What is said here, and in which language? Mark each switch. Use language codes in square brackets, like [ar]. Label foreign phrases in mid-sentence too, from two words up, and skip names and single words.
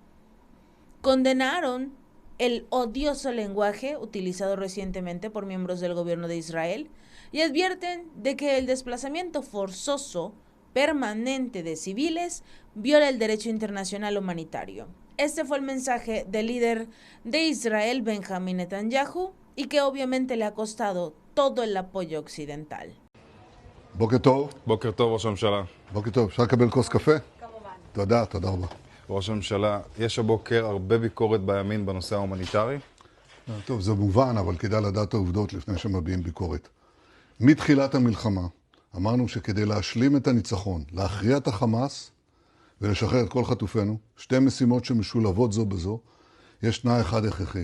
[es] Condenaron el odioso lenguaje utilizado recientemente por miembros del gobierno de Israel y advierten de que el desplazamiento forzoso permanente de civiles viola el derecho internacional humanitario. Este fue el mensaje del líder de Israel, Benjamín Netanyahu, y que obviamente le ha costado todo el apoyo occidental. [he] בוקר טוב. בוקר טוב, ראש הממשלה. בוקר טוב. אפשר לקבל כוס קפה? כמובן. תודה רבה. ראש הממשלה, יש הבוקר הרבה ביקורת בימין בנושא ההומניטרי. טוב, זה מובן, אבל כדאי לדעת את העובדות לפני שמביעים ביקורת. מתחילת המלחמה אמרנו שכדי להשלים את הניצחון, להכריע את החמאס ולשחרר את כל חטופינו, שתי משימות שמשולבות זו בזו, יש תנאי אחד הכרחי.